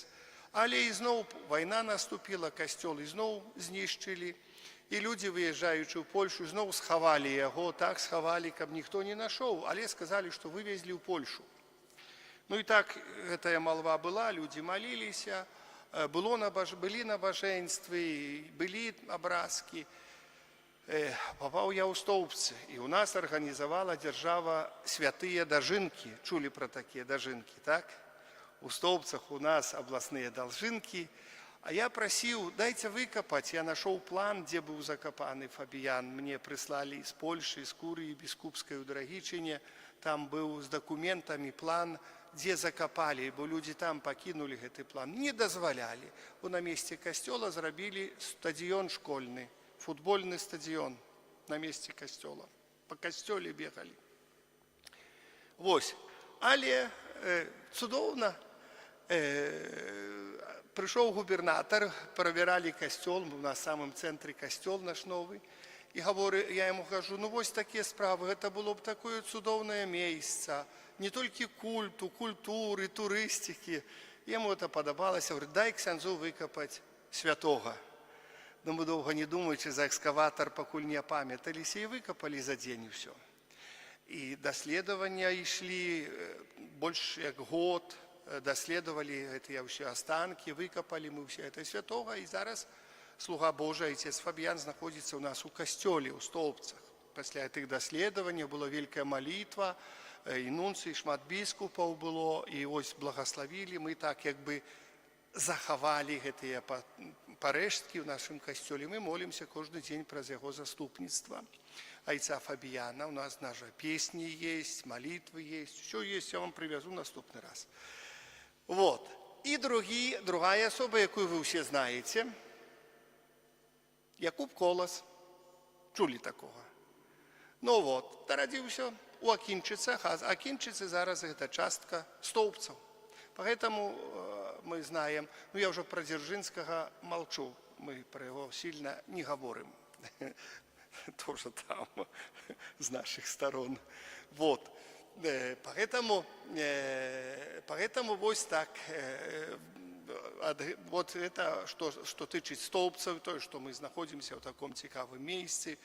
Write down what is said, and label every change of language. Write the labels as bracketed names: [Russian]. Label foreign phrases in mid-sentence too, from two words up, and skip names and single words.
[Ukrainian] Але і знову війна наступила, костел і знову знищили. І люди, виїжджаючи в Польщу, знову сховали його, так сховали, каб ніхто не знайшов, але сказали, що вивезли в Польщу. Ну і так, ця молва була, люди молилися, [Belarusian] Былі набажэнствы, былі абразкі. Попаў я ў Стоўбцы, і ў нас арганізавала дзяржава святыя дажынкі. Чулі пра такія дажынкі, так? У Стоўбцах у нас абласныя дажынкі. А я прасіў, дайце выкапаць. Я нашоў план, дзе быў закапаны Фабіян. Мне прыслалі з Польшы, з Курыі, біскупскай у Драгічыне. Там быў з дакументамі план, дзе закапалі, бо людзі там пакінулі гэты план. Не дазвалялі. Бо на месцы касцёла зрабілі стадыён школьны. [Russian] Футбольный стадион на месте костела. По костеле бегали. [Belarusian] Вось. Але цудоўна. [Russian] Пришел губернатор, проверяли костел, у нас в самом центре костел наш новый. И говорю, я ему кажу, ну вось такие справы, это было бы такое цудоўное место. Не только культу, культуры, туристики. Ему это подобалось. Я говорю, дай ксяндзу выкопать святого. Но мы долго не думаючи за экскаватор, пакуль не опамяталіся, і выкопали за день и все. И даследования шли больше як год, даследовали гэтыя ўсе останки, выкопали мы все это святого, и зараз слуга Божий, отец Фабіян, знаходится у нас у костеле, у Стоўбцах. Пасля этих даследований была великая молитва, и нунций, [Belarusian] шмат біскупаў было, [Russian] и ось благословили, мы так як бы [Belarusian] захавалі гэтыя парэшткі ў нашым касцёле. Мы молімся кожны дзень праз яго заступніцтва айца Фабіяна. [Russian] У нас даже песни есть, молитвы есть, все есть, я вам привязу наступный раз. Вот. И другая особа, якую вы все знаете, Якуб Колас. Чули такого? [Belarusian] Ну вот, нарадзіўся у Акінчыцах, а Акінчыцы зараз гэта частка Стоўбцаў. [Russian] Поэтому мы знаем, ну я уже про Дзяржынскага молчу, мы про его сильно не говорим, тоже там, с наших сторон. Вот, поэтому вот так, вот это, что тычыць Стоўбцаў, то, что мы находимся в таком цікавым месте.